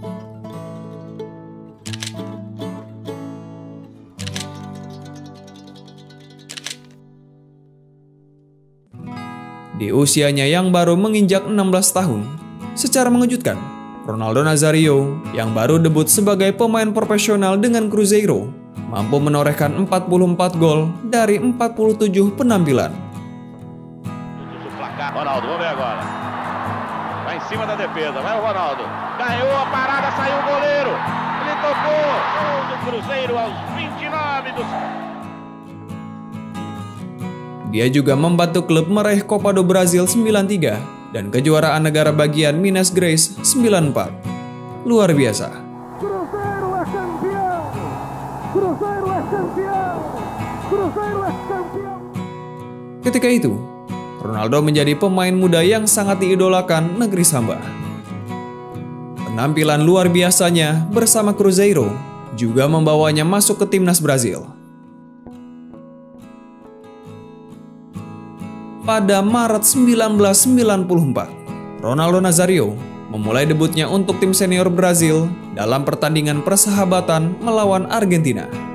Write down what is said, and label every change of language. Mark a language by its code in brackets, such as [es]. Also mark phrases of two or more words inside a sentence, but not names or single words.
[id] Di usianya yang baru menginjak 16 tahun, secara mengejutkan, Ronaldo Nazário yang baru debut sebagai pemain profesional dengan Cruzeiro mampu menorehkan 44 gol dari 47 penampilan. [pt] Ronaldo, vamos ver agora. Vai em cima da defesa, vai o Ronaldo. Ganhou a parada, saiu o goleiro. Ele tocou. Gol do Cruzeiro aos 29 do... [id] Dia juga membantu klub meraih Copa do Brasil 93 dan kejuaraan negara bagian Minas Gerais 94. Luar biasa. [pt] Cruzeiro é campeão. Cruzeiro é campeão. Cruzeiro é campeão. [id] Ketika itu, Ronaldo menjadi pemain muda yang sangat diidolakan negeri Samba. Penampilan luar biasanya bersama Cruzeiro juga membawanya masuk ke timnas Brazil. Pada Maret 1994, Ronaldo Nazário memulai debutnya untuk tim senior Brazil dalam pertandingan persahabatan melawan Argentina.